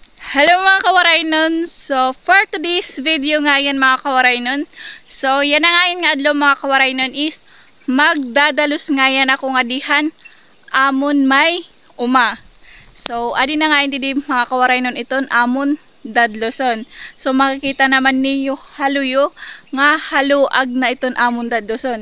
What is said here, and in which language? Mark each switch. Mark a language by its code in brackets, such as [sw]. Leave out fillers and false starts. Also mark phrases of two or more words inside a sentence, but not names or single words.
[war] Hello mga kawaraynon. So [en] for today's video [war] nga yan mga kawaraynon. So yan na nga yun nga adlaw mga kawaraynon is magdadalos nga yan ako nga dihan amon may uma. So adi na nga hindi mga kawaraynon iton amon dadloson. So makikita naman niyo haluyo nga haluag na iton amon dadloson.